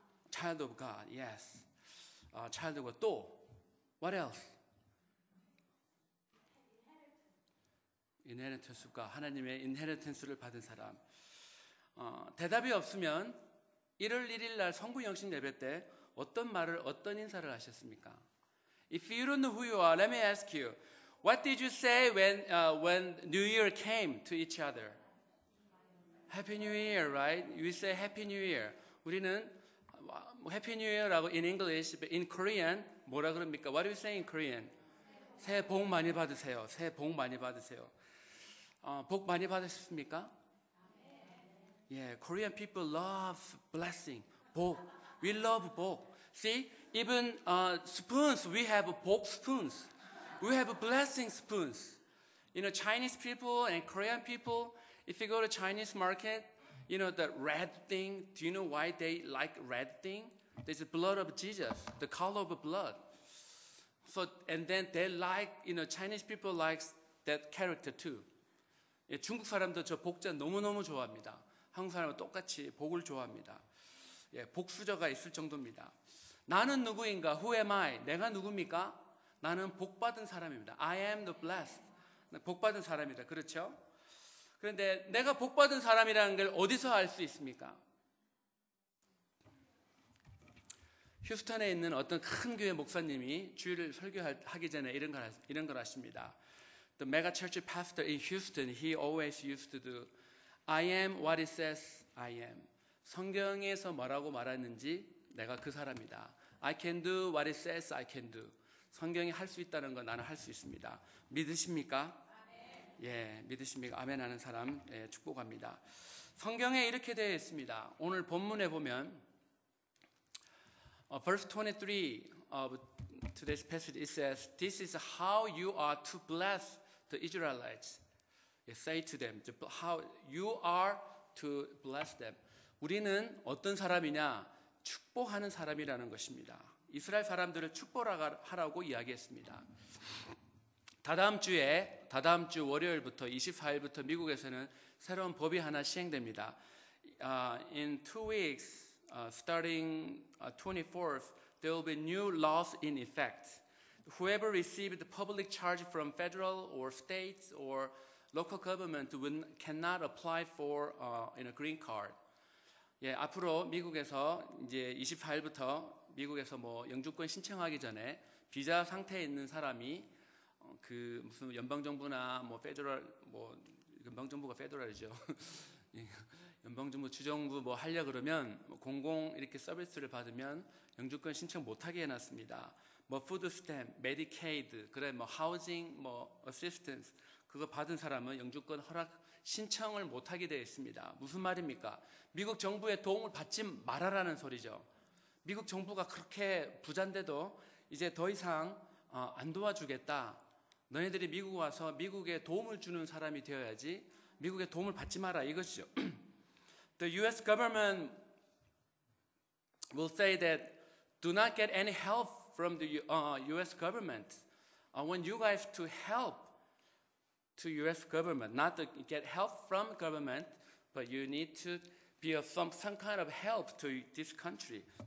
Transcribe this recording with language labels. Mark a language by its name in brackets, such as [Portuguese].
[English] Child of God, yes. Child of God. 또 what else? [Korean] 인헤리턴스가 하나님의 인헤리턴스를 받은 사람. 대답이 없으면 1월 1일 날 성부 영신 예배 때 어떤 인사를 하셨습니까? [English] If you don't know who you are, let me ask you, what did you say when New Year came to each other? Happy New Year, right? We say Happy New Year. [Korean] 우리는 Happy New Year라고 [English] in English, but in Korean [Korean] 뭐라 그럽니까? [English] What do you say in Korean? [Korean] 새해 복 많이 받으세요. 새해 복 많이 받으세요. 복 많이 받으셨습니까? [English] Yeah, Korean people love blessing. 복. We love 복. See, even spoons, we have 복 spoons. We have blessing spoons. You know, Chinese people and Korean people, if you go to Chinese market, you know, the red thing, do you know why they like red thing? There's the blood of Jesus, the color of blood. So, and then they like, you know, Chinese people like that character too. [Korean] 예, 중국 사람도 저 복자 너무너무 좋아합니다. 한국 사람은 똑같이 복을 좋아합니다. 예, 복수저가 있을 정도입니다. 나는 누구인가? [English] Who am I? [Korean] 내가 누굽니까? 나는 복받은 사람입니다. [English] I am the blessed. [Korean] 복받은 사람이다. 그렇죠? 그런데 내가 복받은 사람이라는 걸 어디서 알 수 있습니까? 휴스턴에 있는 어떤 큰 교회 목사님이 주일을 설교하기 전에 이런 걸 하십니다. [English] The mega church pastor in Houston, he always used to do, I am what it says I am. [Korean] 성경에서 뭐라고 말하는지 내가 그 사람이다. [English] I can do what it says I can do. [Korean] 성경이 할 수 있다는 건 나는 할 수 있습니다. 믿으십니까? 예, 믿으십니까? 아멘 하는 사람 축복합니다. 성경에 이렇게 되어 있습니다. 오늘 본문에 보면 [English] verse 23 of today's passage it says, This is how you are to bless the Israelites. Say to them, how you are to bless them. [Korean] 우리는 어떤 사람이냐? 축복하는 사람이라는 것입니다. 이스라엘 사람들을 축복하라고 이야기했습니다. 다다음 주 월요일부터 24일부터 미국에서는 새로운 법이 하나 시행됩니다. In 2 weeks, starting 24th, there will be new laws in effect. Whoever received public charge from federal or state or local government cannot apply for a green card. 예, 앞으로 미국에서 이제 24일부터 미국에서 뭐 영주권 신청하기 전에 비자 상태에 있는 사람이 그 무슨 연방 정부나 뭐 페더럴 뭐 연방 정부가 페더럴이죠. 연방 정부 주정부 뭐 하려 그러면 공공 이렇게 서비스를 받으면 영주권 신청 못 하게 해 놨습니다. 뭐 푸드 스탬프, 메디케이드, 그래 뭐 하우징 뭐 어시스턴스 그거 받은 사람은 영주권 허락 신청을 못 하게 되어 있습니다. 무슨 말입니까? 미국 정부의 도움을 받지 말아라는 소리죠. 미국 정부가 그렇게 부잔데도 이제 더 이상 안 도와주겠다. 너희들이 미국 와서 미국에 도움을 주는 사람이 되어야지 미국의 도움을 받지 마라 이것이죠. [English] The U.S. government will say that do not get any help from the U.S. government. When you guys to help to U.S. government, not to get help from government, but you need to be of some kind of help to this country.